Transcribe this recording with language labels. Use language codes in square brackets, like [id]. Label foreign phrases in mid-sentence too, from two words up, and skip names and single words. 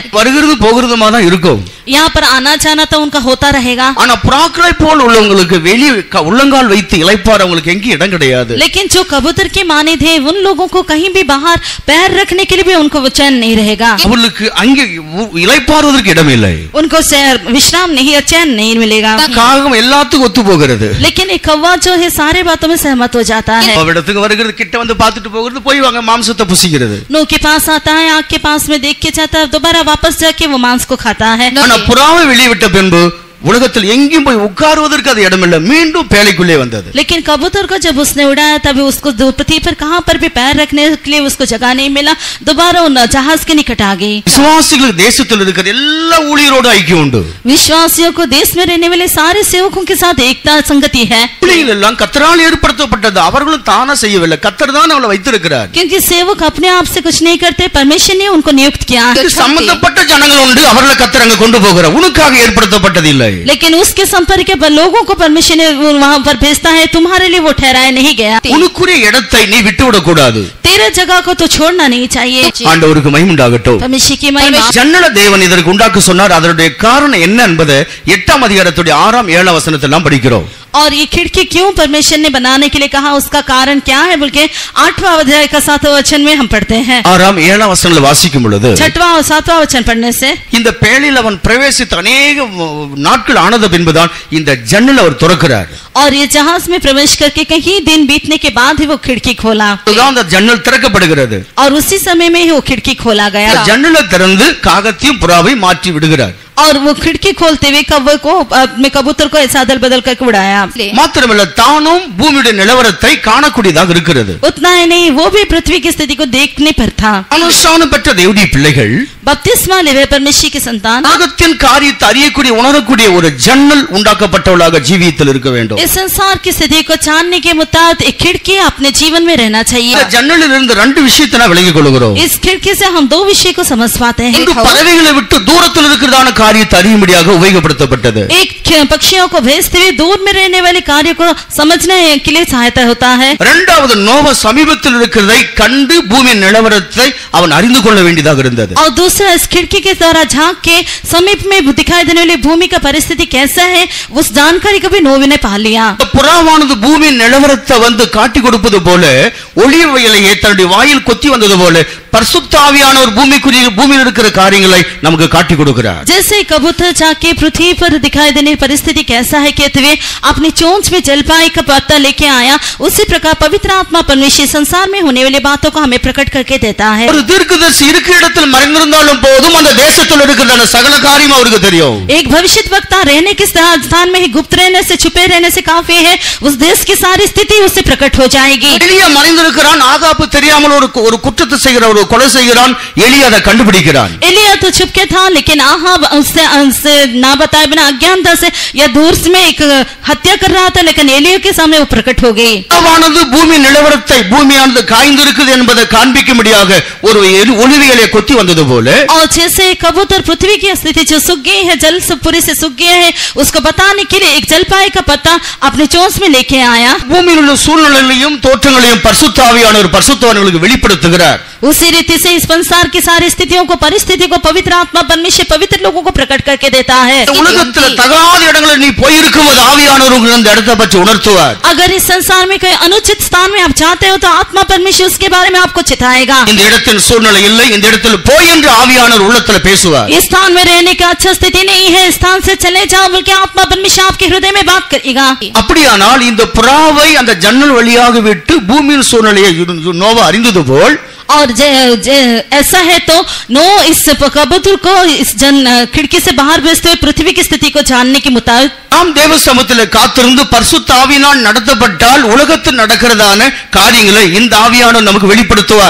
[ta] வருகிறது போகிறதுமா தான் இருக்கும். [hi] यहाँ पर आना जाना तो उनका होता रहेगा। [ta] ஆனா புறாக்களை போல் உள்ளவங்களுக்கு வெளியே உள்ளங்கால் வைத்து இளைப்பாற அவங்களுக்கு எங்கே இடம் கிடையாது. [hi] लेकिन जो कबूतर के माने थे उन लोगों को कहीं भी बाहर पैर रखने के लिए भी उनको वो चैन नहीं रहेगा, [ta] அவர்களுக்கு அங்கே இளைப்பாறுவதற்கு இடம் இல்லை. [hi] उनको विश्राम नहीं या चैन नहीं मिलेगा. [ta] காகம் எல்லாத்துக்கும் ஒத்து போகிறது. [hi] लेकिन एक कौवा जो है सारे बातों में सहमत हो जाता है. [ta] அவரிடத்துக்கு வருகிறது, கிட்ட வந்து பார்த்துட்டு போகிறது, போய் வாங்க மாம்சத்தை புசிக்கிறது. [hi] नूह के पास आता है, आग के पास में देख के जाता है, दोबारा वापस जाके वो मांस को खाता है. [ta] ஆனா புறாவை வெளியே விட்ட பின்பு உலகத்தில் எங்கேயும் போய் உட்காருவதற்கு அது இடம் இல்லை, மீண்டும் பேழைக்குள்ளே வந்தது. [hi] लेकिन कबूतर को जब उसने उड़ाया तभी उसको पृथ्वी पर कहां पर भी पैर रखने के लिए उसको जगह नहीं मिला, दोबारा उन जहाज के निकट आ गई. [ta] விசுவாசிகளுக்கு தேசத்தில் இருக்கிற எல்லா ஊழியரோடு ஐக்கியம் உண்டு. [hi] विश्वासियों को देश में रहने वाले सारे सेवकों के साथ एकता संगति है. [ta] ஊழியர்கள் எல்லாம் கர்த்தரால் ஏற்படுத்தப்பட்டது, அவர்களும் தானா செய்யவில்லை, கர்த்தர் தான் அவளை வைத்திருக்கிறார். [hi] क्योंकि सेवक अपने आप से कुछ नहीं करते, परमेश्वर ने उनको नियुक्त किया. [ta] சம்பந்தப்பட்ட ஜனங்கள் உண்டு, அவர்களை கர்த்தர் அங்க கொண்டு போகிறார், உனக்காக ஏற்படுத்தப்பட்டது இல்லை. [hi] लेकिन उसके संपर्क के लोगों को परमेश्वर ने वहां पर भेजता है, तुम्हारे लिए वो ठहराया नहीं गया. [ta] உனக்குரிய இடத்தை நீ விட்டுவிடக் கூடாது. [hi] तेरे जगह को तो छोड़ना नहीं चाहिए. [ta] ஆண்டவருக்கு மகிமை உண்டாகட்டும். [hi] परमेश्वर की महिमा. [ta] ஜன்னல தேவன் இதற்கு உண்டாக்க சொன்னார், அதனுடைய காரணம் என்ன என்பதை 8ஆம் அதிகாரத்துடைய 6ஆம் 7ஆம் வசனத்தில் நாம் படிக்கிறோம். [hi] और ये खिड़की क्यों परमेश्वर ने बनाने के लिए कहा, उसका कारण क्या है बोल के 8वां अध्याय का 7वां वचन में हम पढ़ते हैं. [ta] 6ஆம் 7ஆம் வசனங்களை வாசிக்கும் பொழுது [hi] 6वां और 7वां वचन पढ़ने से [ta] இந்த பேழையில் அவன் பிரவேசித்த अनेक நாட்கள் ஆனது பின்புதான் இந்த ஜன்னல் அவர் திறக்கிறார். [hi] और ये जहाज में प्रवेश करके कहीं दिन बीतने के बाद ही वो खिड़की खोला. [ta] அந்த ஜன்னல் திறக்கப்படுகிறது. [hi] और उसी समय में ही वो खिड़की खोला गया. [ta] ஜன்னலை திறந்து காகத்தையும் புறாவை மாற்றி விடுகிறார். [hi] और वो खिड़की खोलते हुए कौवे को अपने कबूतर को ऐसा अदल बदल करके उड़ाया. [ta] மாத்திரமல்ல தானும் பூமியுடைய நிலவரத்தை காணக்கூடியதாக இருக்கிறது. [hi] उतना ही नहीं, वो भी पृथ्वी की स्थिति को देखने पर था. [ta] அனுஷ்டானம் பெற்ற தேவனுடைய பிள்ளைகள் [hi] बपतिस्मा लेवे परमेश्वर की संतान [ta] நாகத்தின் காரியத்தை அறியக்கூடிய உணரக்கூடிய ஒரு ஜன்னல் உண்டாக்கப்பட்டவளாக ஜீவியத்தில் இருக்க வேண்டும். [hi] इस संसार की स्थिति को जानने के मुताबिक एक खिड़की अपने जीवन में रहना चाहिए. [ta] இந்த ஜன்னலில் இருந்து 2 விஷயத்தை நான் விளங்கிக் கொள்கிறோம். [hi] इस खिड़की से हम 2 विषय को समझ पाते हैं. [ta] பறவைகளை விட்டு தூரத்தில் இருக்கிறதான காரியத்தை அறியும்படியாக உபயோகப்படுத்தப்பட்டது. [hi] एक पक्षियों को भेजते हुए दूर में रहने वाले कार्य को समझने के लिए सहायता होता है. [ta] இரண்டாவது நோவா சமீபத்தில் இருக்கிறதை கண்டு பூமியின் நிலவரத்தை அவன் அறிந்து கொள்ள வேண்டியதாக இருந்தது. [hi] और दूसरा, इस खिड़की के द्वारा झांक के समीप में दिखाई देने वाली भूमि का परिस्थिति कैसा है, उस जानकारी को भी नोवा ने पा लिया. [ta] புறாவானது பூமியின் நிலவரத்தை வந்து காட்டி கொடுப்பது போல, ஒளிவ இலையை தன்னுடைய வாயில் கொத்தி வந்தது போல பரிசுத்த ஆவியானவர் பூமியில் இருக்கிற காரியங்களை நமக்கு காட்டி கொடுக்கிறார். [hi] जैसे कबूतर जाके पृथ्वी पर दिखाई देने परिस्थिति कैसा है कहते हुए अपनी चोंच में जलपाई का पत्ता लेके आया, उसी प्रकार पवित्र आत्मा परमेश्वर संसार में होने वाली बातों को हमें प्रकट करके देता है. [ta] ஒரு தீர்க்கதரிசி இருக்கிற இடத்தில் மறைந்திருந்தாலும் போதும் அந்த தேசத்தில் இருக்கிற சகல காரியம் அவருக்கு தெரியும். [hi] एक भविष्यद्वक्ता रहने के स्थान में ही गुप्त रहने से, छुपे रहने से काफी है, उस देश की सारी स्थिति उससे प्रकट हो जाएगी. [ta] எலியா மறைந்திருக்கிறான், ஆகாபு தெரியாமல் ஒரு குற்றத்தை செய்கிறான், ஒரு கொலை செய்கிறான், எலியா அதை கண்டுபிடிக்கிறான். [hi] एलिया तो छुप के था, लेकिन आहाब उससे ना बताए बिना अज्ञानता से या दूर में एक हत्या कर रहा था, लेकिन एलिया के सामने वो प्रकट हो गई. [ta] அவனது பூமி நிலவரத்தை, பூமியானது காய்ந்திருக்குது என்பதை காண்பிக்கும்படியாக ஒரு ஒளிவியலை கொத்தி வந்தது போல, [hi] और जैसे कबूतर पृथ्वी की स्थिति जो सूख गई है, जल से पूरी से सूख गया है, उसको बताने के लिए एक जलपाई का पत्ता अपने चोंच में लेके आया. [ta] பூமியில் உள்ள சூழ்நிலைகளையும் தோற்றங்களையும் பரிசுத்த ஆவியானவர் பரிசுத்தவான்களுக்கு வெளிப்படுத்துகிறார். [hi] उसी रीति से इस संसार की सारी स्थितियों को, परिस्थिति को पवित्र आत्मा परमेश्वर पवित्र लोगों को प्रकट करके देता है. [ta] உலகத்தில் தகாத இடங்களில் நீ போயிருக்கும்போது ஆவியானவர் உங்களுக்கு அந்த இடத்தை பற்றி உணர்த்துவார். [hi] अगर इस संसार में कोई अनुचित स्थान में आप जाते हो तो आत्मा परमेश्वर उसके बारे में आपको चिताएगा. [ta] இந்த இடத்தில் சூழ்நிலை இல்லை, இந்த இடத்தில் போய் என்று ஆவியானவர் உள்ளத்தில் பேசுவார். [hi] इस स्थान में रहने की अच्छा स्थिति नहीं है, इस स्थान से चले जाओ बल्कि आत्मा परमेश्वर आपके हृदय में बात करेगा. [ta] அப்படியானால் இந்த புறாவை அந்த ஜன்னல் வழியாக விட்டு பூமியின் சூழ்நிலையை நோவா அறிந்தது போல், [hi] और ऐसा है तो नो इस कबूतर को इस खिड़की से बाहर भेजते हुए पृथ्वी की स्थिति को जानने के मुताबिक [ta] நாம் தேவ சமூகத்தில் காத்திருந்து பரிசுத்த ஆவியினால் நடத்தப்பட்டால் உலகத்தில் நடக்கிறதான காரியங்களை இந்த ஆவியானவர் நமக்கு வெளிப்படுத்துவார்.